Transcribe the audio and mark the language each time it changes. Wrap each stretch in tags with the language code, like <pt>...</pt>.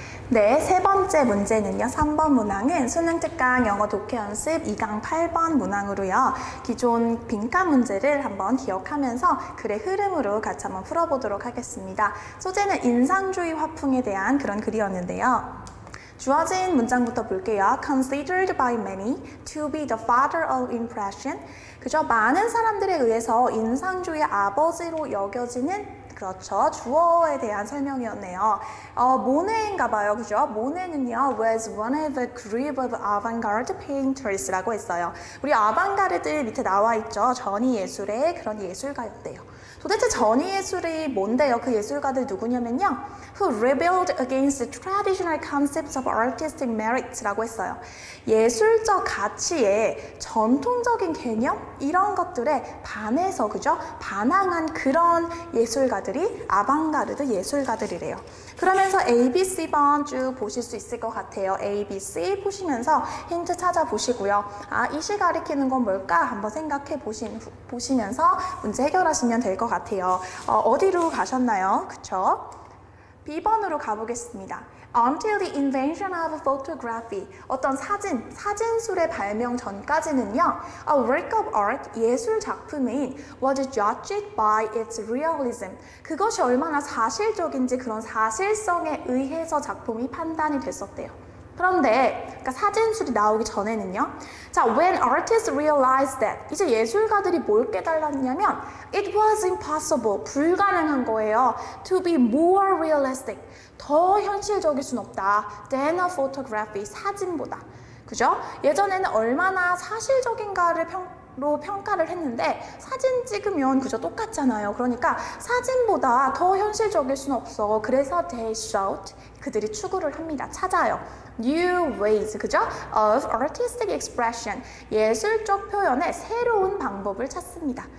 <ko>네, 세 번째 문제는요. 3번 문항은 수능 특강 영어 독해 연습 2강 8번 문항으로요. 기존 빈칸 문제를 한번 기억하면서 글의 흐름으로 같이 한번 풀어보도록 하겠습니다. 소재는 인상주의 화풍에 대한 그런 글이었는데요. 주어진 문장부터 볼게요.</ko> <en>Considered by many to be the father of impression.</en> <ko>그죠? 많은 사람들에 의해서 인상주의의 아버지로 여겨지는 그렇죠. 주어에 대한 설명이었네요. 모네인가 봐요. 그죠? 모네는요,</ko> <en>was one of the group of avant-garde painters</en> <ko>라고 했어요. 우리 아방가르드 밑에 나와 있죠. 전위 예술의 그런 예술가였대요. 도대체 전위 예술이 뭔데요? 그 예술가들 누구냐면요.</ko> <en>Who rebelled against the traditional concepts of artistic merit라고 했어요.</en> <ko>예술적 가치에 전통적인 개념 이런 것들에 반해서 그죠? 반항한 그런 예술가들이 아방가르드 예술가들이래요. 그러면서 A, B, C번 쭉 보실 수 있을 것 같아요. A, B, C 보시면서 힌트 찾아보시고요. 아, 이 시 가리키는 건 뭘까? 한번 생각해 보시면서 문제 해결하시면 될 것 같아요. 어디로 가셨나요? 그쵸? B번으로 가보겠습니다.</ko> <en>Until the invention of photography,</en> <ko>어떤 사진술의 발명 전까지는요,</ko> <en>a work of art,</en> <ko>예술 작품인</ko> <en>was judged by its realism.</en> <ko>그것이 얼마나 사실적인지 그런 사실성에 의해서 작품이 판단이 됐었대요. 그런데 그러니까 사진술이 나오기 전에는요. 자,</ko> <en>when artists realized that</en> <ko>이제 예술가들이 뭘 깨달았냐면</ko> <en>it was impossible,</en> <ko>불가능한 거예요.</ko> <en>to be more realistic,</en> <ko>더 현실적일 순 없다.</ko> <en>than a photography,</en> <ko>사진보다. 그죠? 예전에는 얼마나 사실적인가를 평가를 했는데 사진 찍으면 그저 똑같잖아요. 그러니까 사진보다 더 현실적일 수는 없어. 그래서</ko> <en>they sought,</en> <ko>그들이 추구를 합니다. 찾아요.</ko> <en>New ways,</en> <ko>그죠?</ko> <en>Of artistic expression,</en> <ko>예술적 표현의 새로운 방법을 찾습니다.</ko>